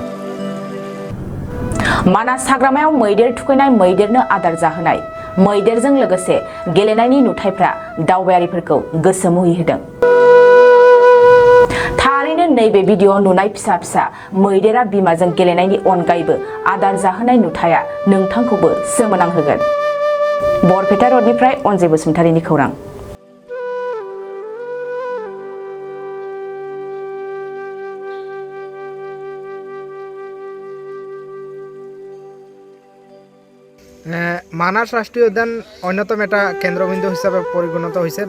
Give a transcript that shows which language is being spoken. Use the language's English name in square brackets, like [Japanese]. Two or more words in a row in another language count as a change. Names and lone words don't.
[Bodo] मानास हाग्रामायाव मैदेर थुखैनाय, मैदेरनो आदार जाहोनाय, मैदेरजों लोगोसे गेलेनायनि नुथायफ्रा दावबायारिफोरखौ गोसो मुहि होदों। थारैनो नैबे भिडिअ'आव नुनाय फिसा फिसा मैदेरा बिमाजों गेलेनायनि अनगायैबो आदार जाहोनाय नुथाया नोंथांखौबो सोमोनांहोगोन। बरपेटा रडनिफ्राय अनजय बसुमतारिनि खौरां। [Assamese] মানাস ৰাষ্ট্ৰীয় উদ্যান অন্যতম এটা কেন্দ্ৰবিন্দু হিচাপে পৰিগণিত হৈছে।